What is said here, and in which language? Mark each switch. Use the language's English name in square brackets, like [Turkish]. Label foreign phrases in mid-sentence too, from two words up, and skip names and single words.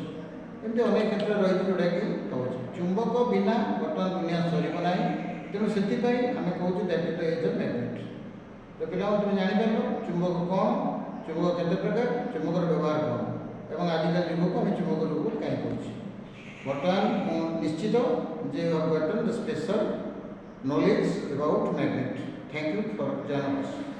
[Odia] ଏମିତି ଅନେକ କ୍ଷେତ୍ର ରହିଛି ଯେଉଁଟାକି ହେଉଛି। ଚୁମ୍ବକ ବିନା ବର୍ତ୍ତମାନ ଦୁନିଆ ସରିବ ନାହିଁ। ତେଣୁ ସେଥିପାଇଁ ଆମେ କହୁଛୁ [English] that is the age of magnet. [Odia] ତ ପିଲାମାନେ ତୁମେ ଜାଣିପାରିଲ ଚୁମ୍ବକ କ'ଣ, ଚୁମ୍ବକ କେତେ ପ୍ରକାର, ଚୁମ୍ବକର ବ୍ୟବହାର କ'ଣ, ଏବଂ ଆଜିକା ଯୁଗକୁ ଆମେ ଚୁମ୍ବକ ଯୁଗ କାହିଁ କହୁଛୁ। ବର୍ତ୍ତମାନ ମୁଁ ନିଶ୍ଚିତ ଯେ [English] you have gotten the special knowledge about magnet. Thank you for joining us.